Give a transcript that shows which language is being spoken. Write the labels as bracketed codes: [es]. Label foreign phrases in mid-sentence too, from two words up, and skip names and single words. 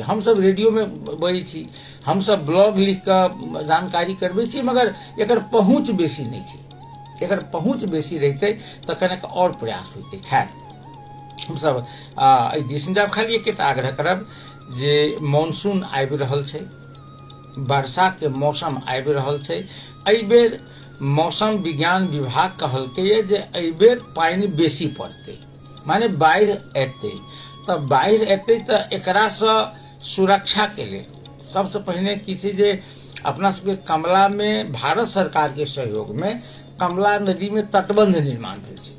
[mai] हम सब रेडियो में बजै छी, हम सब ब्लॉग लिख के जानकारी करबै छी, मगर एकर पहुंच बेसी नहीं छै। एकर पहुंच बेसी रहते तो कनेक और प्रयास होते। खैर हम सब एहि दिस जाब, खाली एकटा आग्रह करब जे मानसून आबि रहल छै, वर्षा के मौसम आबि रहल छै। एहि बेर मौसम विज्ञान विभाग कहलकै जे एहि बेर पानि बेसी पड़तै, माने बाढ़ि एतै। तऽ बाढ़ि एतै तऽ एकरा से सुरक्षा के लेल सबसे पहिने की छै जे अपना सबके कमला में भारत सरकार के सहयोग में कमला नदी में तटबंध निर्माण भेल छै।